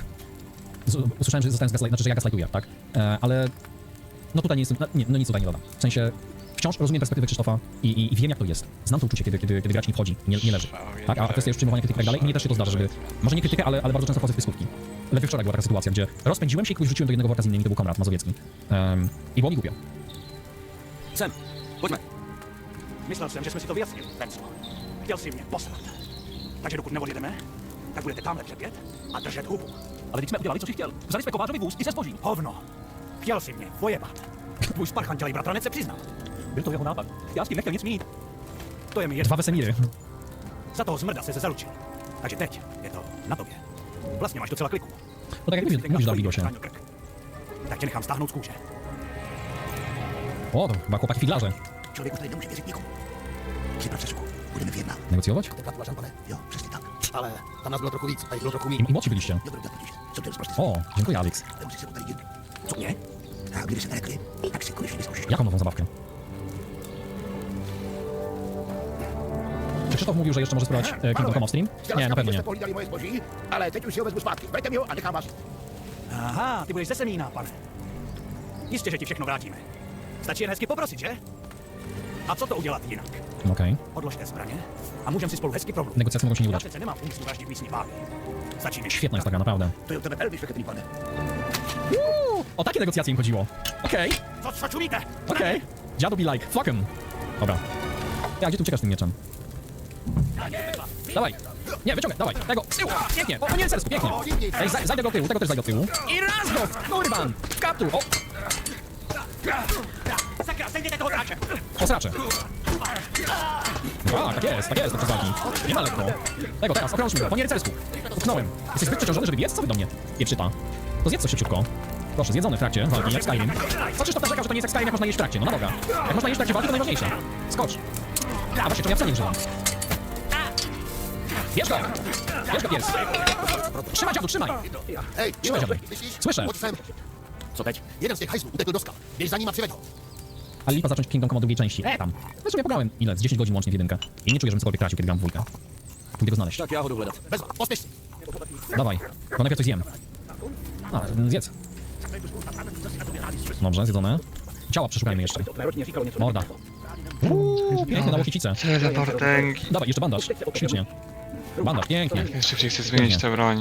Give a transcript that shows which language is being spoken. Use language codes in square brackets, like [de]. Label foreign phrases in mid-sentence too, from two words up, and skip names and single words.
[pl] Usłyszałem, że zostałem znaczy, że ja gaslightuję, tak? Ale no tutaj nie jestem, nic tutaj nie dodam. W sensie wciąż rozumiem perspektywę Krzysztofa i wiem, jak to jest. Znam to uczucie, kiedy gracz nie wchodzi i nie leży. Tak? A kwestia już przyjmowania krytyki i tak dalej. I mnie też się to zdarza, żeby... Może nie krytykę, ale bardzo często wchodzę w pyskówki. Ledwie wczoraj była taka sytuacja, gdzie rozpędziłem się i kogoś wrzuciłem do jednego worka z innymi, to był Konrad Mazowiecki. I było mi głupio. [cs] Sem, pojďme. Myslel jsem, že jsme si to vyjasnili, Benzo. Chtěl si mě poslat. Takže dokud neodjedeme, tak budete tamhle křepět a držet hubu. Ale teď jsme udělali, co jsi chtěl. Vzali jsme kovářovi vůz i se zbožím. Hovno. Chtěl si mě vojebat. Tvůj sparchantělej bratranec se přiznal. Byl to jeho nápad. Já s tím nechtěl nic mít. To je mi jedno. [pl] Dwa Wesemíry. [cs] Za toho zmrda se zaručil. Takže teď je to na tobě. Vlastně máš docela kliku. [pl] No tak jak mówisz Dawid Gosie. [cs] Tak tě nechám stáhnout z kůže. [pl] O, to chyba chłopaki figlarze. [cs] Člověku tady nemůže věřit nikomu. Při procesku budeme vyjednávat. [pl] Negocjować? [cs] Jo, přesně tak. Ale tam nás bylo trochu víc a jich bylo trochu méně. [pl] I młodsi byliście. [cs] Co ty rozprostřeš? [pl] O, dziękuję, Alex. [cs] Co mě? A kdyby se nerekli, tak si konečně vyzkoušíš. [pl] Jaką nową zabawkę? Czy Krzysztof mówił, że jeszcze może spróbować Kingdom Come stream? Nie, na pewno nie. [cs] Pohlídali moje zboží, ale teď už si ho vezmu zpátky. Vraťte mi ho a nechám vás. Aha, ty budeš ze Semína, pane. Jistě, že ti všechno vrátíme. Stačí jen hezky poprosit, že? A co to udělat jinak? [pl] Okej. [cs] Odložte zbraně a můžeme si spolu hezky promluvit. [pl] Negocjacje mogą się nie [cs] Já [pl] udać. [cs] přece nemám úmysl vraždit místní pány. Stačí mi. [pl] Świetna jest ta gra, naprawdę. [cs] To je u tebe velmi šveketný, pane. [pl] O takie negocjacje im chodziło. Okej. [cs] Co czumíte? [pl] Okej. Dziadu [en] be like, fuck him. [pl] Dobra. Ja, gdzie tu uciekasz tym mieczem? Dawaj. Nie, wyciągaj, dawaj. Tego, z tyłu. Pięknie. O, nie, sercu, pięknie. Ej, zajdę go od tyłu, tego też zajdę od tyłu. I raz go, kurwan. Kaptur. O. [cs] Sakra, sejdziecie toho dráče. [pl] Osracze. A, tak jest, to przez walki. Nie ma lekko. Tego, teraz, okrążmy go, po nierycersku. Utknąłem. Jesteś zbyt przeciążony, żeby biec? Co wy do mnie? Pieprzyta. To zjedz coś szybciutko. Proszę, zjedzony w trakcie walki, jak Skyrim. Co Krzysztof narzekał, że to nie jest jak Skyrim, jak można jeść w trakcie? No na Boga. Jak można jeść w trakcie walki, to najważniejsze. Skocz. A właśnie, czemu ja wcale nie używam? Bierz go! Bierz go, pies! Trzymaj, dziadu, trzymaj! Trzymaj, dziadu. Słyszę. [cs] Co teď? Jeden z těch hajzlů utekl do skal. Běž za ním a přiveď ho. [pl] Ale lipa zacząć Kingdom Come od drugiej części. Tam. Zresztą ja pograłem, ile? Z 10 godzin łącznie w jedynkę. I nie czuję, żebym cokolwiek tracił, kiedy gram w dwójkę. Pójdę go znaleźć. [cs] Tak, ja ho jdu hledat. Bez vás, pospěš si. [pl] Dawaj, bo najpierw coś zjem. A, zjedz. Dobrze, zjedzone. Ciała przeszukajmy jeszcze. Morda. Pięknie, na łokicice. Dawaj, jeszcze bandaż. Ślicznie. Bandaż, pięknie. Szybciej chcę zmienić tę broń.